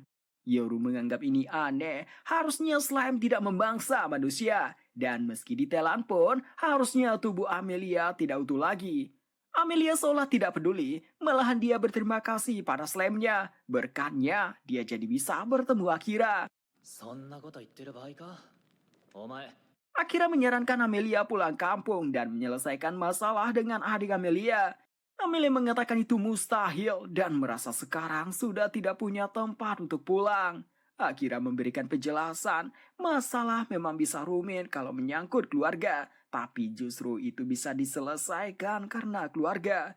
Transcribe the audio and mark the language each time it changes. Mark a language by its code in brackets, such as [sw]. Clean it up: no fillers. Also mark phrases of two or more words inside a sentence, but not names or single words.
[id] Yoru menganggap ini aneh, harusnya slime tidak memangsa manusia. Dan meski ditelan pun, harusnya tubuh Amelia tidak utuh lagi. Amelia seolah tidak peduli, malahan dia berterima kasih pada slime-nya. Berkatnya, dia jadi bisa bertemu Akira. [ja] そんなこと言ってる場合か。お前 [id] Akira menyarankan Amelia pulang kampung dan menyelesaikan masalah dengan adik Amelia. Amelia mengatakan itu mustahil dan merasa sekarang sudah tidak punya tempat untuk pulang. Akira memberikan penjelasan, masalah memang bisa rumit kalau menyangkut keluarga, tapi justru itu bisa diselesaikan karena keluarga.